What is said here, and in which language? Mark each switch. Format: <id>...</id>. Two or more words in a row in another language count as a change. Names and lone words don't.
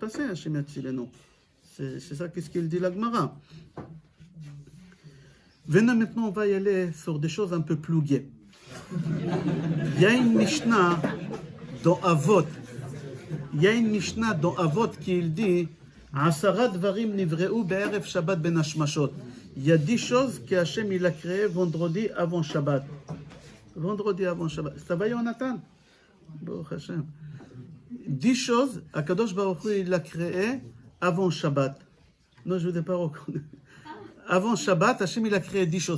<fr>Qu'est-ce qui s'est passé chez Matzileno? C'est ça qu'est-ce qu'il dit la Gemara. Venons maintenant, on va y aller sur des choses un peu plus gaies. Il y a une Mishnah dans Avot. Il y a une Mishnah dans Avot qui dit</fr> <he>עשרה דברים נבראו בערב שבת בין השמשות.</he> <fr>Il y a 10 choses que Hachem il a créées vendredi avant Shabbat. Vendredi avant Shabbat. Ça va, Jonathan?</fr> <he>ברוך השם.</he> <fr>10 choses,</fr> <he>הקדוש ברוך הוא</he> <fr>il a créées avant Shabbat. Non, je ne vous ai pas reconnu. Avant Shabbat, Hachem il a créé 10 choses.</fr>